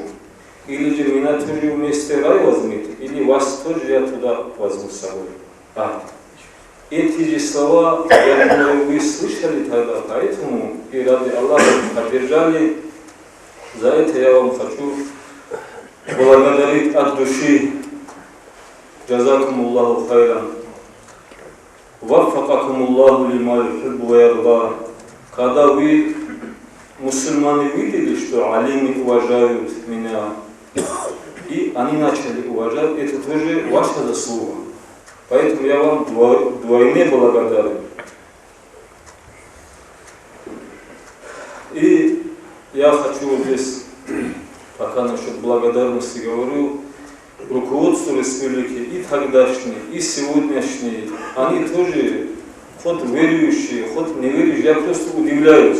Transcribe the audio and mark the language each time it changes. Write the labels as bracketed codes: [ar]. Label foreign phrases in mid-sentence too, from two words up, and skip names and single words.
[ru] Или же меня тоже вместе рай возьмите, или вас тоже я туда возьму с собой. Эти же слова, я думаю, вы слышали тогда, поэтому и ради Аллаха поддержали. За это я вам хочу благодарить от души. [ar] جزاكم الله خيرا وفقكم الله لما يحب ويرضى. [ru] Когда вы, мусульмане, видели, что алимы уважают меня, и они начали уважать, это тоже ваша заслуга. Поэтому я вам вдвойне благодарен. И я хочу здесь, пока насчет благодарности говорю, руководство республики, и тогдашние, и сегодняшние, они тоже, хоть верующие, хоть неверующие, я просто удивляюсь.